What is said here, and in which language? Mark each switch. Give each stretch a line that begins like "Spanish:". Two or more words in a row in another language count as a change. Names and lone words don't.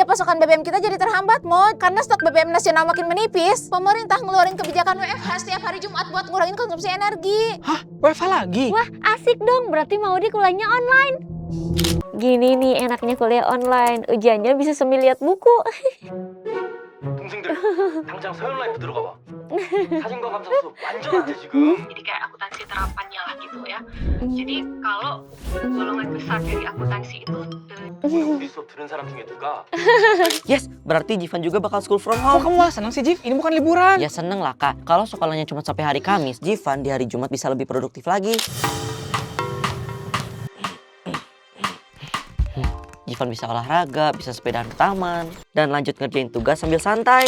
Indonesian: Ya pasokan BBM kita jadi terhambat, Mod. Karena stok BBM nasional makin menipis. Pemerintah ngeluarin kebijakan WFH setiap hari Jumat buat ngurangin konsumsi energi. Hah? WFH lagi? Wah, asik dong. Berarti Maudi kuliahnya online. Gini nih enaknya kuliah online. Ujiannya bisa sambil lihat buku.
Korean: 동생들 당장 서현 라이프 들어가 봐. 사진과 감상 수업 완전 안 돼 지금.
Indonesian: Jadi kayak akuntansi terapannya lah gitu ya. Jadi kalau golongan besar dari akuntansi itu
Korean: 오늘 우리 수업 들은 사람 중에 누가
Indonesian: Yes, berarti Jivan juga bakal
English: school from
Indonesian: Kok home. kamu malah seneng sih, Jif? Ini bukan liburan. Ya seneng lah kak. Kalau sekolahnya cuma sampai hari Kamis, Jivan di hari Jumat bisa lebih produktif lagi. Jivan bisa olahraga, bisa sepedaan ke taman, dan lanjut ngerjain tugas sambil santai.